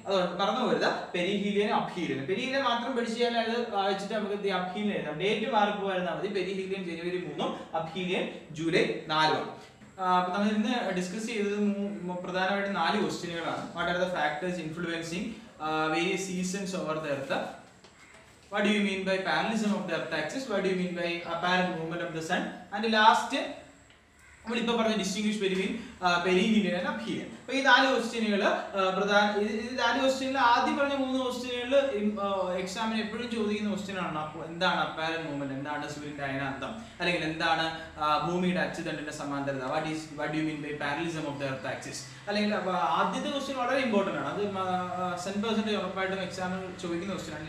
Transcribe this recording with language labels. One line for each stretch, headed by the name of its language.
Malayalam: അതുകൊണ്ട് മറന്നു പോകരുത് പെരിഹീലിയൻ അബ്ഹീലിയൻ. പെരിഹീലിയൻ മാത്രം പഠിച്ചാൽ അത് വെച്ചിട്ട് നമുക്ക് അബ്ഹീലിയൻ എഴുതാം. ഡേറ്റ് മാറി പോയിരുന്നാൽ മതി. പെരിഹീലിയൻ ജനുവരി 3-ഉം അബ്ഹീലിയൻ ജൂലൈ 4-ഉമാണ്. അപ്പൊ നമ്മൾ ഇന്ന് ഡിസ്കസ് ചെയ്തത് പ്രധാനമായിട്ടും 4 ക്വസ്റ്റ്യനുകളാണ്.
English: What are the factors influencing various seasons over the earth? What do you mean by parallelism of the earth axis? What do you mean by apparent movement of the sun? And last
Malayalam: നമ്മളിപ്പോൾ പറഞ്ഞ
English: Distinguish between perihelion and aphelion.
Malayalam: അപ്പോൾ ഈ 4 ക്വസ്റ്റ്യനുകൾ ഈ 4 ക്വസ്റ്റ്യനിൽ ആദ്യം പറഞ്ഞ 3 ക്വസ്റ്റ്യനുകൾ എക്സാമിന് എപ്പോഴും ചോദിക്കുന്ന ക്വസ്റ്റ്യനാണ്. അപ്പോൾ എന്താണ് അപ്പാരന്റ് മൂവ്മെന്റ്, എന്താണ് സൂര്യന്റെ അയനാന്തം, അല്ലെങ്കിൽ എന്താണ് ഭൂമിയുടെ അച്ചുതണ്ടിന്റെ സമാന്തരത,
English: what do you mean by parallelism of the earth axis,
Malayalam: അല്ലെങ്കിൽ ആദ്യത്തെ ക്വസ്റ്റ്യൻ വളരെ ഇമ്പോർട്ടന്റ് ആണ്. അത് 100% ഉറപ്പായിട്ടും എക്സാമിൽ ചോദിക്കുന്ന ക്വസ്റ്റ്യനാണ്.